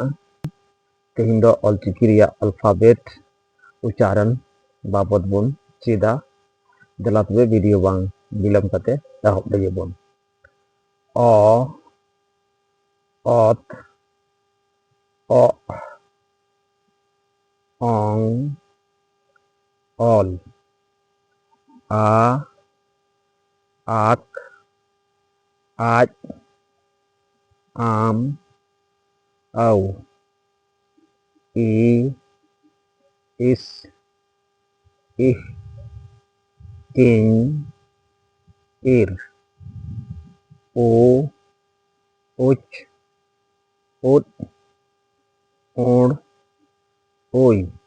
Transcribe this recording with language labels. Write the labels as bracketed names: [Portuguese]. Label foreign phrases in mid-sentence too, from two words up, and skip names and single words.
[Santali] ᱛᱮᱦᱮᱧ ᱫᱚ ᱚᱞᱪᱤᱠᱤ ᱨᱮᱭᱟᱜ ᱟᱞᱯᱷᱟᱵᱮᱴ ᱩᱪᱪᱟᱨᱚᱱ ᱵᱟᱵᱚᱫ ᱵᱚᱱ ᱪᱮᱫᱟ। ᱫᱮᱞᱟ ᱛᱚᱵᱮ ᱵᱷᱤᱰᱤᱭᱳ ᱵᱟᱝ ᱵᱤᱞᱚᱢ ᱠᱟᱛᱮ ᱮᱦᱚᱵ ᱞᱮᱜᱮ ᱵᱚᱱ। ᱚ, ᱚᱛ, ᱚᱜ, ᱚᱝ, অল, আ, আক, আজ, আম, আও, ই, ইস, ইহ, ইং, ইর, ও, উচ, উট, ওড়, ওই,